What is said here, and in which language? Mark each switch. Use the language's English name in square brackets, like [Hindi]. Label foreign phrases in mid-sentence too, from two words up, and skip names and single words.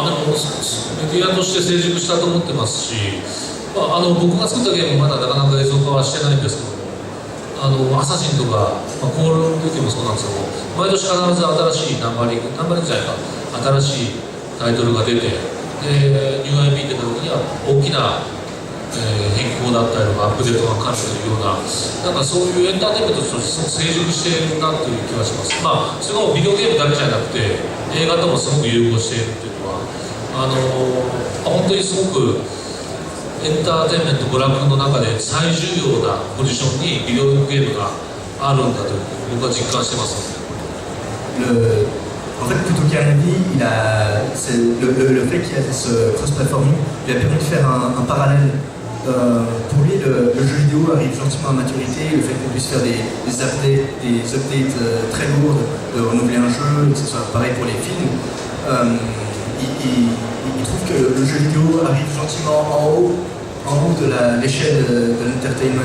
[Japanese] でもメディアとして成熟したと思ってますし、僕が作ったゲームまだなかなか映像化はしてないんですけども、アサシンとか、コールオブデューティもそうなんですけど、毎年必ず新しいナンバリングじゃないか、新しいタイトルが出て、で UIP って時には大きな、変更だったりとかアップデートがかかるというような、なんかそういうエンターテインメントとしてすごく成熟しているなという気がします。それもビデオゲームだけじゃなくて映画ともすごく融合しているというのは本当にすごくエンターテインメント娯楽の中で最重要なポジションにビデオゲームがあるんだと僕は実感してます。 [French] En fait, plutôt qu'un avis, le fait qu'il y ait ce cross-platforming lui a permis de faire un parallèle. Pour lui, le jeu vidéo arrive gentiment à maturité, le fait qu'on puisse faire des updates très lourdes, renouveler un jeu, que ce soit pareil pour les films, il trouve que le jeu vidéo arrive gentiment en haut de l'échelle de l'entertainment.